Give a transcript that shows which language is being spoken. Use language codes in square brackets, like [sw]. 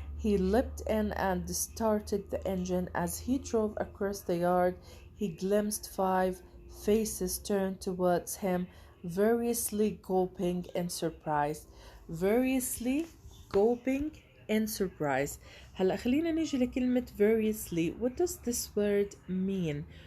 [en] He leapt in and started the engine. As he drove across the yard, he glimpsed 5 faces turned towards him, variously gulping in surprise. [ar] هلا خلينا نيجي لكلمة variously. [en] What does this word mean?